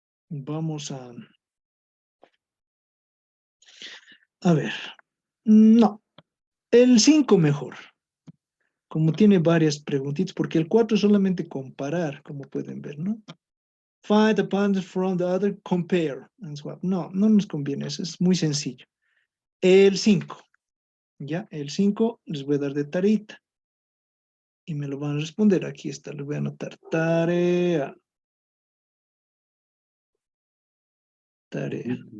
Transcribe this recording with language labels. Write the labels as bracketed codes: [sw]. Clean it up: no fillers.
[es] Vamos a ver. No, el 5 mejor. Como tiene varias preguntitas, porque el 4 es solamente comparar, como pueden ver, ¿no? [en] Find the abundance from the other, compare and swap. [es] No, no nos conviene, eso es muy sencillo. El 5, ¿ya? El 5 les voy a dar de tareita. Y me lo van a responder. Aquí está, les voy a anotar. Tarea. Tarea.